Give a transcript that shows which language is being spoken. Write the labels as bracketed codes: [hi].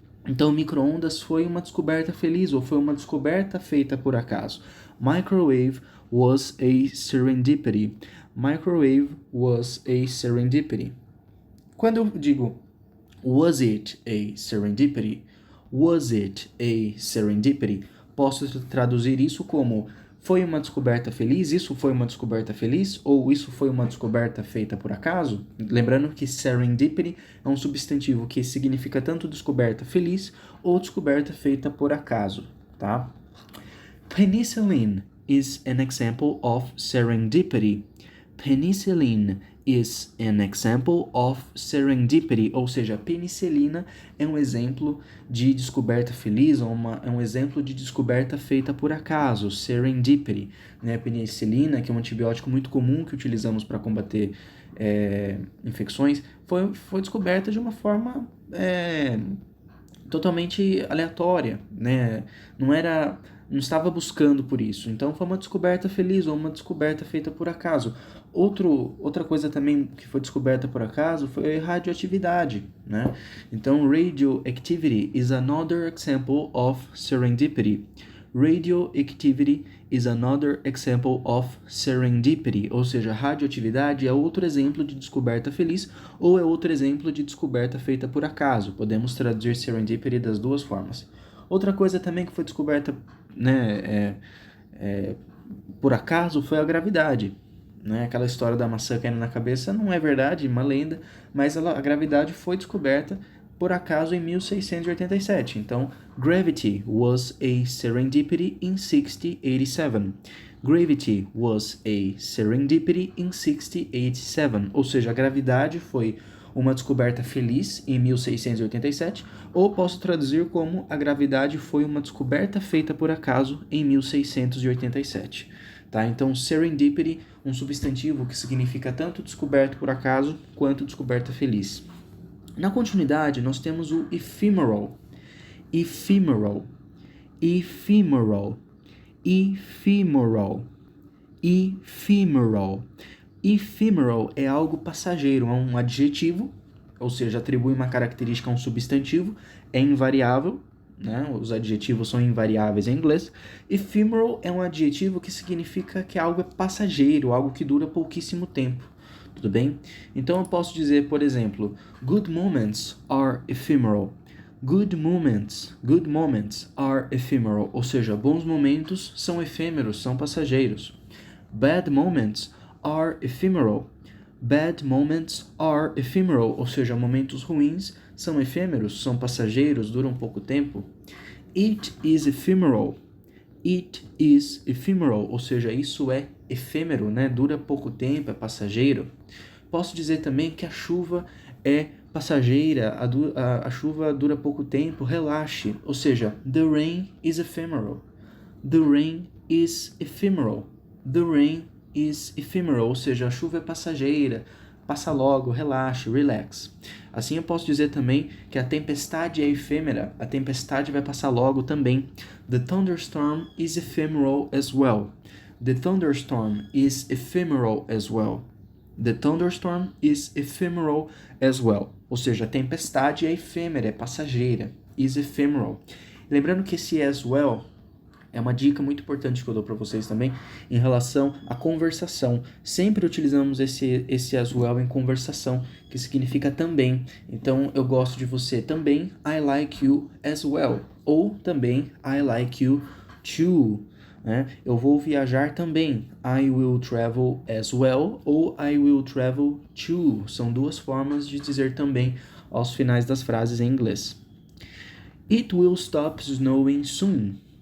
[pt] Então, o micro-ondas foi uma descoberta feliz ou foi uma descoberta feita por acaso. [en] Microwave was a serendipity. Microwave was a serendipity. [pt] Quando eu digo [en] was it a serendipity? Was it a serendipity? [pt] Posso traduzir isso como foi uma descoberta feliz? Isso foi uma descoberta feliz? Ou isso foi uma descoberta feita por acaso? Lembrando que serendipity é um substantivo que significa tanto descoberta feliz ou descoberta feita por acaso, tá? [en] Penicillin is an example of serendipity. Penicillin is an example of serendipity, [pt] ou seja, a penicilina é um exemplo de descoberta feliz, é um exemplo de descoberta feita por acaso, serendipity. Né? A penicilina, que é um antibiótico muito comum que utilizamos para combater infecções, foi descoberta de uma forma totalmente aleatória, né? Não estava buscando por isso. Então foi uma descoberta feliz ou uma descoberta feita por acaso. Outra coisa também que foi descoberta por acaso foi a radioatividade, né? Então [en] radioactivity is another example of serendipity. Radioactivity is another example of serendipity, [pt] ou seja, radioatividade é outro exemplo de descoberta feliz ou é outro exemplo de descoberta feita por acaso. Podemos traduzir serendipity das duas formas. Outra coisa também que foi descoberta, né, por acaso foi a gravidade. Né? Aquela história da maçã caindo na cabeça não é verdade, uma lenda, mas a gravidade foi descoberta por acaso em 1687. Então, [en] gravity was a serendipity in 1687. Gravity was a serendipity in 1687. [pt] Ou seja, a gravidade foi uma descoberta feliz em 1687, ou posso traduzir como a gravidade foi uma descoberta feita por acaso em 1687. Tá? Então, serendipity, um substantivo que significa tanto descoberto por acaso quanto descoberta feliz. Na continuidade, nós temos o ephemeral, ephemeral, ephemeral, ephemeral, ephemeral. Ephemeral é algo passageiro, é um adjetivo, ou seja, atribui uma característica a um substantivo, é invariável, né? Os adjetivos são invariáveis em inglês. Ephemeral é um adjetivo que significa que algo é passageiro, algo que dura pouquíssimo tempo. Tudo bem? Então eu posso dizer, por exemplo, [en] good moments are ephemeral. Good moments are ephemeral. [pt] Ou seja, bons momentos são efêmeros, são passageiros. [en] Bad moments are ephemeral. Bad moments are ephemeral, [pt] ou seja, momentos ruins são efêmeros, são passageiros, duram pouco tempo. [en] It is ephemeral. It is ephemeral, [pt] ou seja, isso é efêmero, né? Dura pouco tempo, é passageiro. Posso dizer também que a chuva é passageira, a chuva dura pouco tempo, relaxe. Ou seja, [en] the rain is ephemeral. The rain is ephemeral. The rain is ephemeral, [pt] ou seja, a chuva é passageira, passa logo, relaxe, relax. Assim eu posso dizer também que a tempestade é efêmera, a tempestade vai passar logo também. [en] The thunderstorm is ephemeral as well. The thunderstorm is ephemeral as well. The thunderstorm is ephemeral as well. [pt] Ou seja, a tempestade é efêmera, é passageira. [en] Is ephemeral. [pt] Lembrando que esse as well é uma dica muito importante que eu dou para vocês também em relação à conversação. Sempre utilizamos esse as well em conversação, que significa também. Então, eu gosto de você também, [en] I like you as well. [pt] Ou também, [en] I like you too. Né? [pt] Eu vou viajar também, [en] I will travel as well ou I will travel too. [pt] São duas formas de dizer também aos finais das frases em inglês. [en] It will stop snowing soon.